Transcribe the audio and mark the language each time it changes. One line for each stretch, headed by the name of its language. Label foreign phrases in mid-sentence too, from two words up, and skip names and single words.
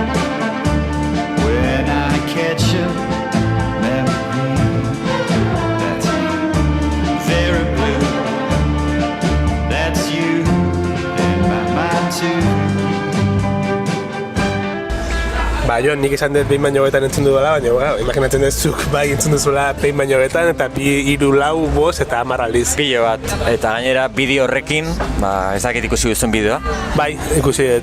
English: When I catch a memory, that's me. Very blue, that's you in my mind too.
Basque: Ba, Jon, nik esan dut behin baino betan entzun dudala, baina imaginatzen dut zuk bai entzun duzula behin baino betan, eta 2, 3, 4, 5 eta 10 aldiz. Pilo bat, eta gainera bideo horrekin, ez dakit ikusi duzun bideoa. Bai, ikusi dut.